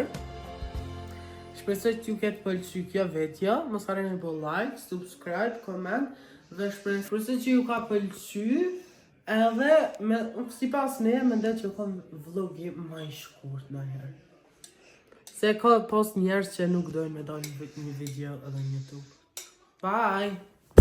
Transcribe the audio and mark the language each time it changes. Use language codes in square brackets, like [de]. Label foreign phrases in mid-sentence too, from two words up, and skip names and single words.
[sq] Shpresoj që ju ketë pëlqy kjo video, mos harroni me bë like, subscribe, comment dhe shpresoj që ju ka pëlqy edhe sipas ne mendoj që ka vlogi më i shkurt ndonjëherë. Se ka post njerëz që nuk dojnë me dalë një video edhe në YouTube. [en] Bye!